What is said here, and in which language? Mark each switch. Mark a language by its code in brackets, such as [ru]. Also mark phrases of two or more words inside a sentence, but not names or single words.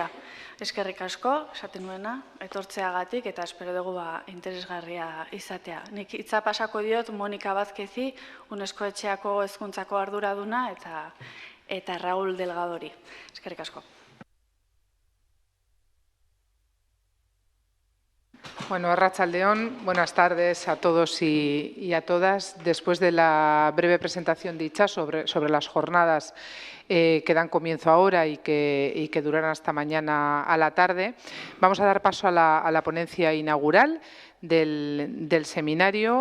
[eu] Eskerrik asko, esaten nuena, etortzeagatik, eta espero dugu interesgarria izatea. Nik hitza pasako diot Monika Vázquezi, UNESCO etxeako hezkuntzako arduraduna, eta Raúl Delgadori. Eskerrik asko. Arratsaldeon, [es] buenas tardes a todos y a todas. Después de la breve presentación dicha sobre las jornadas que dan comienzo ahora y que durarán hasta mañana a la tarde, vamos a dar paso a la ponencia inaugural del seminario.